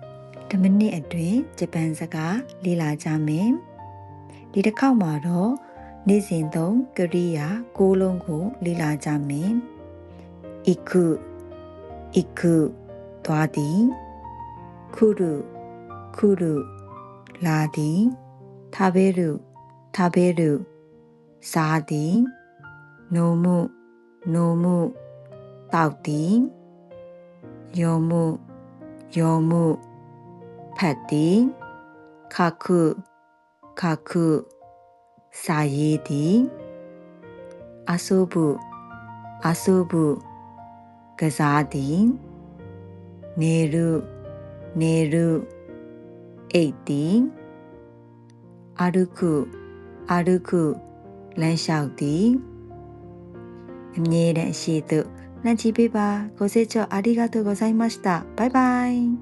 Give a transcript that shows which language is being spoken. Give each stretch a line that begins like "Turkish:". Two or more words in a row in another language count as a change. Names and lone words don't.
Burmese: 10 မိနစ်အတွင်းဂျပန်စကားလေ့လာကြမယ်ဒီတစ်ခေါက်မှာတော့နေ့စဉ်သုံးကရိ ယာ6လုံးကိုလေ့လာကြမယ်
Japanese: 行く行く
Burmese: သွားသည်
Japanese: 来る来る
Burmese: လာသည်
Japanese: 食べる食べる
Burmese: စားသည်
Japanese: 飲む飲
Burmese: むတောက်သည်
Japanese: 読む読む
Burmese: ဖတ် သည်
Japanese: 書く書く
Burmese: စာရေးသည်
Japanese: 遊ぶ遊ぶ
Burmese: ကစားသည်
Japanese: 寝る寝る
Burmese: အိပ်သည်
Japanese: 歩く歩く
Burmese: လမ်းလျှောက်သည်အမြဲတမ်းအရှိသို့နှံ့ကြည့်ပေးပါ
Japanese: ご清聴ありがとうございました
Burmese: バイバイ